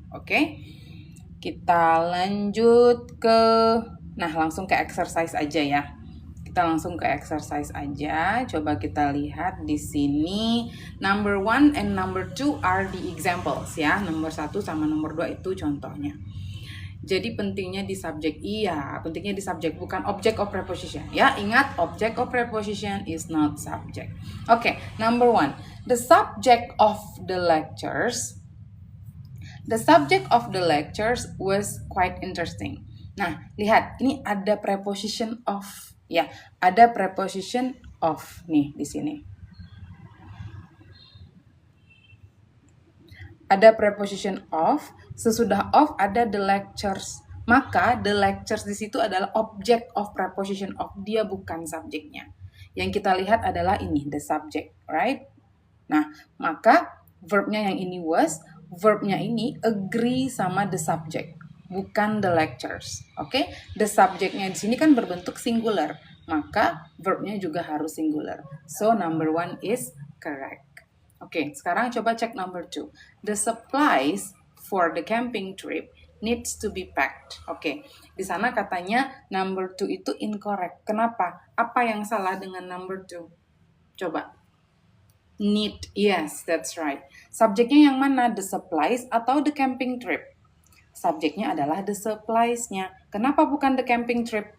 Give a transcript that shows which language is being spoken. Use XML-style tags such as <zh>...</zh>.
<id>Oke? Kita lanjut ke, langsung ke exercise aja ya. Kita langsung ke exercise aja. Coba kita lihat di sini.</id> <en>Number 1 and number 2 are the examples ya.</en> <id>Nomor 1 sama nomor 2 itu contohnya. Jadi pentingnya di subjek, pentingnya di subjek, bukan object of preposition. Ya, ingat</id> <en>object of preposition is not subject. Oke, number 1. The subject of the lectures was quite interesting.</en> <id>Nah, lihat, ini ada preposition of. Ya, ada preposition of nih di sini. Ada preposition of, sesudah of ada the lectures. Maka the lectures di situ adalah object of preposition of, dia bukan subjeknya. Yang kita lihat adalah ini, the subject, right? Nah, maka verbnya yang ini was, verbnya ini agree sama the subject, bukan the lectures. Oke? The subjeknya di sini kan berbentuk singular, maka verbnya juga harus singular.</id> <en>So number 1 is correct. Oke,</en> <id>sekarang coba cek</id> <en>number 2. The supplies for the camping trip needs to be packed.</en> <id>Oke, di sana katanya number 2 itu incorrect. Kenapa? Apa yang salah dengan number 2? Coba.</id> <en>Need, yes, that's right.</en> <id>Subjeknya yang mana? The supplies atau the camping trip? Subjeknya adalah the supplies-nya. Kenapa bukan the camping trip?</id>